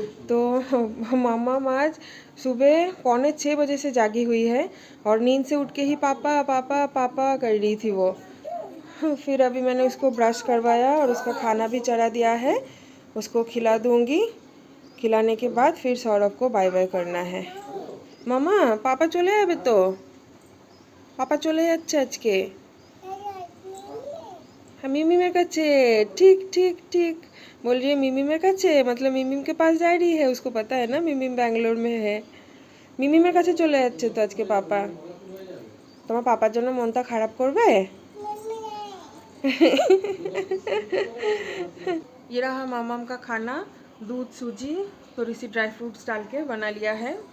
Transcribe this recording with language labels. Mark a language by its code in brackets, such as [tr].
[hi] तो मामम आज सुबह 5:45 बजे से जागी हुई है और नींद से उठ के ही पापा पापा पापा कर रही थी वो। फिर अभी मैंने उसको ब्रश करवाया और उसका खाना भी चढ़ा दिया है, उसको खिला दूंगी। खिलाने के बाद फिर सौरभ को बाय बाय करना है। [bn] मामा पापा চলে যাবে তো, পাপা চলে যাচ্ছে আজকে मिमीमेर কাছে। [hi] ठीक ठीक ठीक बोल रही है [bn] मिमीमेर কাছে, [hi] मतलब मिमीम के पास जा रही है। उसको पता है ना मिमीम बैंगलोर में है। [bn] মিমিমের কাছে চলে যাচ্ছে তো আজকে পাপা। তোমার পাপার জন্য মনটা খারাপ করবে? [hi] ये रहा मामाम का खाना, दूध सूजी थोड़ी सी ड्राई फ्रूट्स डाल के बना लिया है।